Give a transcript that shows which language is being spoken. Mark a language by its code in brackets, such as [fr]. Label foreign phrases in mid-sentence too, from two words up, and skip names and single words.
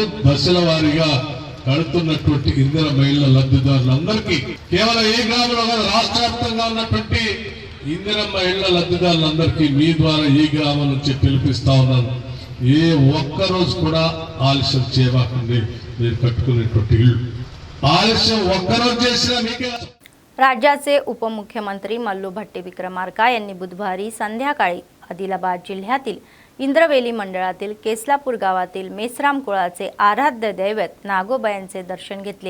[te] దశల వారీగా కడుతున్నటువంటి ఇందిరమ్మ ఇళ్ల లబ్ధిదారులందరికీ కేవలం ఏ గ్రామంలో కాదు, రాష్ట్ర వ్యాప్తంగా ఉన్నటువంటి ఇందిరమ్మ ఇళ్ల లబ్ధిదారులందరికీ మీ ద్వారా ఈ గ్రామం నుంచి పిలిపిస్తా ఉన్నాను. ఏ ఒక్కరోజు కూడా ఆలస్యం చేయకుండా మీరు కట్టుకునేటువంటి ఇళ్ళు आलस्य [mr] राज्याचे उपमुख्यमंत्री मल्लू भट्टी विक्रमार्का यांनी बुधवारी संध्याकाळी आदिलाबाद जिल्ह्यातील इंद्रवेली मंडळातील केसलापूर गावातील मेसराम कुळाचे आराध्य दैवत नागोबा यांचे दर्शन घेतले।